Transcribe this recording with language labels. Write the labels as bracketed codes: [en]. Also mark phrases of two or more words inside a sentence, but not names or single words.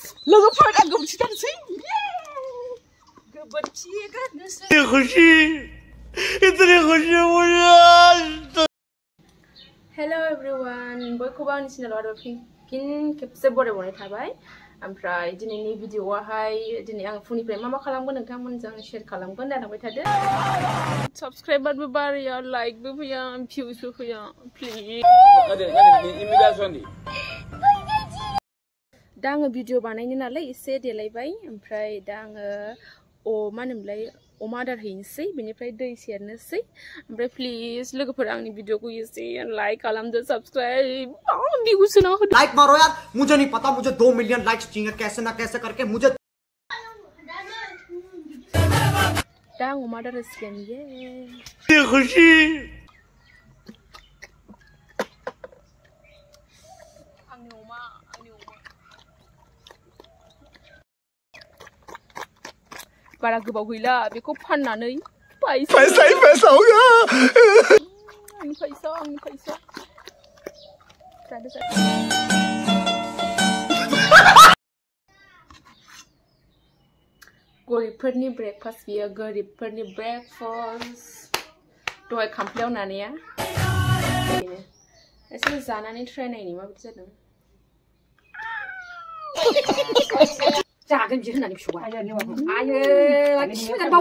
[brx] लोगोफोर आं गोबोरखि गारनोसै गोबोरखि गारनोसै खुसि [hi] इतनी खुशी मुझे [en] hello everyone [brx] बयखौबो आंनि चेनेलाव आरो फिन खेबसे बरायबावनाय थाबाय ओमफ्राय दिनैनि भिडिअआवहाय दिनै आं फुंनिफ्राय मा खालामगोन नोंथांमोनजों शेयार खालामगोन दा थांबाय थादो साबस्क्राइबारबो बाराया लाइकबो फैया भिउसबो फैया प्लिज दा आङो भिडिअ बानायनो नालाय एसे देलायबाय ओमफ्राय दा आङो मा होनोमोनलाय अमा आदार हैनोसै बेनिफ्राय दै सेरनोसै ओमफ्राय प्लिज लोगोफोर आंनि भिडिअखौ एसे लाइक खालामदो [en] subscribe views [brx] होना होदो [hi] लाइक मारो यार मुझे नहीं पता मुझे 2 [en] million likes [hi] चाहिए कैसे ना कैसे करके मुझे [brx] दा आं अमा आदार होसिगोन [hi] ये खुशी [brx] आंनि अमा बारा गोबाव गैला बेखौ फाननानै पैसा होगा आंनि पैसा गरिबफोरनि ब्रेकफास्ट बियो गरिबफोरनि ब्रेकफास्ट दहाय खामफ्लायाव नानाया बेनो एसे जानानै ट्राइ नायनि माबायदि जादों जागोन बिदि होननानै फिसौआ आयो